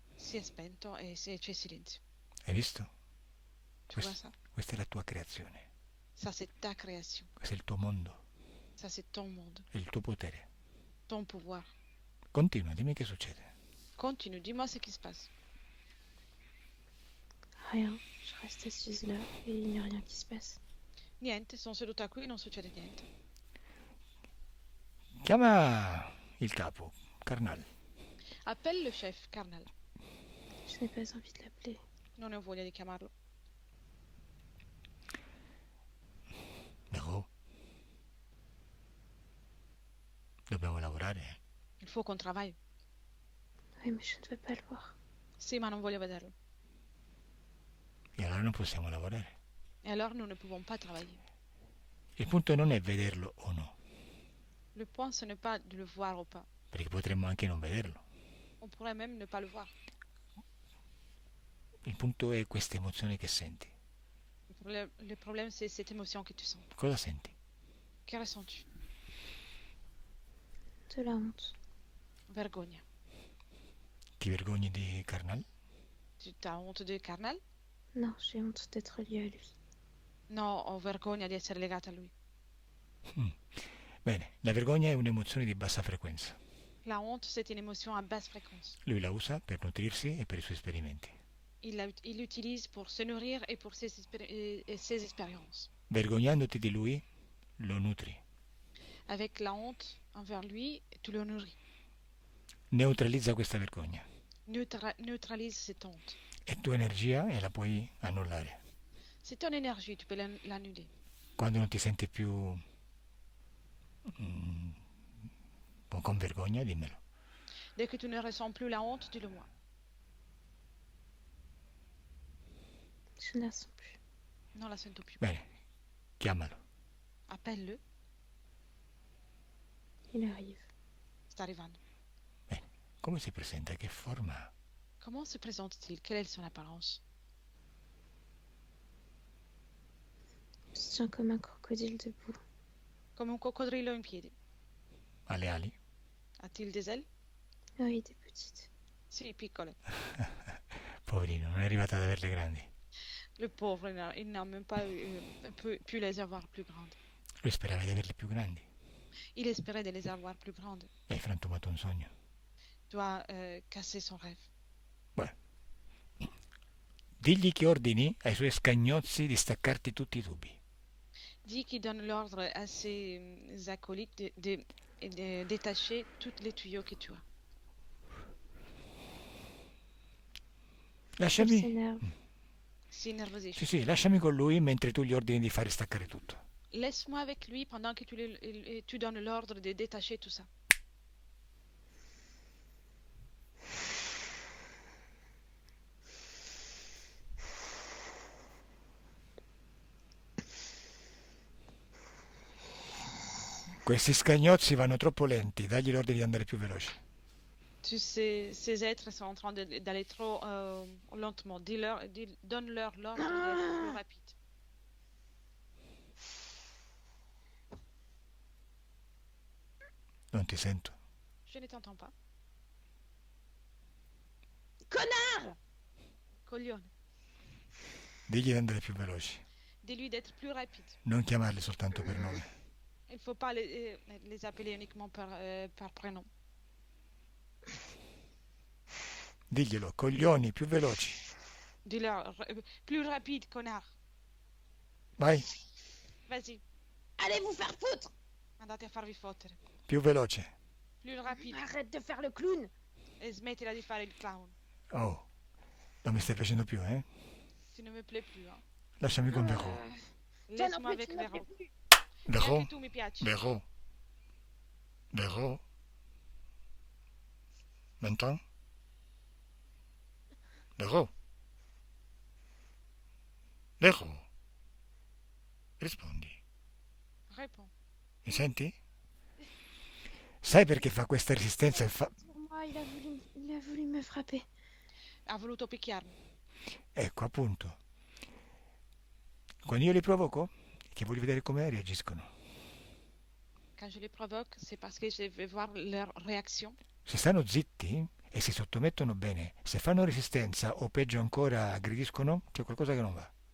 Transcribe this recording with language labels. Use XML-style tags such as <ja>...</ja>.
<it>si è spento e c'è silenzio. Hai visto?</it> <fr>Tu vois ça?</fr> <it>Questa è la tua creazione.</it> <fr>Ça, c'est ta création.</fr> <it>Questo è il tuo mondo.</it> <fr>Ça, c'est ton monde.</fr> <it>È il tuo potere.</it> <fr>Ton pouvoir.</fr> <it>Continua, dimmi che succede.</it> <fr>Continue, dis-moi ce qui se passe. Rien. Je reste assise là et il n'y a rien qui se passe.</fr> <it>Niente, sono seduta qui e non succede niente. Chiama il capo, Karnal.</it> <fr>Appelle le chef, Karnal. Je n'ai pas envie de l'appeler.</fr> <it>Non ho voglia di chiamarlo. Vero? Dobbiamo lavorare.</it> <fr>Il faut qu'on travaille. Oui, mais je ne veux pas le voir.</fr> <it>Sì, ma non voglio vederlo. E allora non possiamo lavorare.</it> <fr>Et alors, nous ne pouvons pas travailler.</fr> <it>Il punto non è vederlo o no,</it> <fr>Le point, ce n'est pas de le voir ou pas.</fr> <it>perché potremmo anche non vederlo.</it> <fr>On pourrait même ne pas le voir.</fr> <it>Il punto è questa emozione che senti.</it> <fr>Le problème, c'est cette émotion que tu sens.</fr> <it>Cosa senti?</it> <fr>Que ressens-tu? De la honte.</fr> <it>Vergogna. Ti vergogni di Karnal?</it> <fr>Tu as honte de Karnal? Non, j'ai honte d'être liée à lui.</fr> <it>No, ho vergogna di essere legata a lui. Bene, la vergogna è un'emozione di bassa frequenza.</it> <fr>La honte, c'est une émotion à basse fréquence.</fr> <it>Lui la usa per nutrirsi e per i suoi esperimenti.</it> <fr>Il l'utilise pour se nourrir et pour ses expériences.</fr> <it>Vergognandoti di lui, lo nutri.</it> <fr>Avec la honte envers lui, tu le nourris.</fr> <it>Neutralizza questa vergogna.</it> <fr>Neutralise cette honte.</fr> <it>È tua energia e la puoi annullare.</it> <fr>C'est ton énergie, tu peux l'annuler.</fr> <it>Quando non ti senti più con vergogna, dimmelo.</it> <fr>Dès que tu ne ressens plus la honte, dis-le moi. Je ne la sens plus.</fr> <it>Non la sento più. Bene, chiamalo.</it> <fr>Appelle-le, Il arrive.</fr> <it>sta arrivando. Bene, come si presenta? Che forma ha?</it> <fr>Comment se présente-t-il? Quelle est son apparence? Il se tient comme un crocodile debout.</fr> <it>Come un coccodrillo in piedi. Ha le ali?</it> <fr>A-t-il des ailes? Oui, des petites.</fr> <it>Sì, piccole. Poverino, non è arrivato ad averle grandi.</it> <fr>Le pauvre, il n'a même pas pu les avoir plus grandes.</fr> <it>Lui sperava di averle più grandi.</it> <fr>Il espérait de les avoir plus grandes.</fr> <it>Hai frantumato un sogno.</it> <fr>Doit casser son rêve.</fr> <it>Beh, digli che ordini ai suoi scagnozzi di staccarti tutti i tubi.</it> <fr>Dis qu'il donne l'ordre à ses acolytes de détacher tous les tuyaux que tu as. Il</fr> <it>Lasciami.</it> <fr>s'énerve.</fr> <it>Si nervosisce. Sì, sì, lasciami con lui mentre tu gli ordini di fare staccare tutto.</it> <fr>Laisse-moi avec lui pendant que tu donnes l'ordre de détacher tout ça.</fr> <it>Questi scagnozzi vanno troppo lenti, dagli l'ordine di andare più veloci.</it> <fr>Ces êtres sont en train d'aller trop lentement. Donne-leur l'ordre d'être plus rapide.</fr> <it>Non ti sento.</it> <fr>Je ne t'entends pas. Connard!</fr> <it>Coglione. Digli di andare più veloci.</it> <fr>Dis-lui d'être plus rapide.</fr> <it>Non chiamarli soltanto per nome.</it> <fr>Il ne faut pas les appeler uniquement par prénom.</fr> <it>Diglielo, coglioni, più veloci.</it> <fr>Dis-leur plus rapide, connard.</fr> <it>Vai,</it> <fr>Vas-y, Allez vous faire foutre!</fr> <it>andate a farvi fottere. più veloce.</it> <fr>Plus rapide. Arrête de faire le clown!</fr> <it>E smettila di fare il clown. Oh, non mi stai piacendo più, eh?</it> <fr>Tu ne me plais plus. Hein.</fr> <it>Lasciami con Vero.</it> <fr>Laisse-moi avec Véro.</fr> <it>Vero, Neanche tu mi piaci. Vero, Vero.</it> <fr>M'entends?</fr> <it>Vero. Vero. Rispondi.</it> <fr>Réponds.</fr> <it>Mi senti? Sai perché fa questa resistenza?</it> <fr>Pour moi, il a voulu me frapper.</fr> <it>Ha voluto picchiarmi. Ecco, appunto. Quando io li provoco, che voglio vedere come reagiscono.</it> <fr>Quand je les provoque, c'est parce que je veux voir leur réaction.</fr> <it>Se stanno zitti e si sottomettono bene, se fanno resistenza o peggio ancora aggrediscono, c'è qualcosa che non va.</it>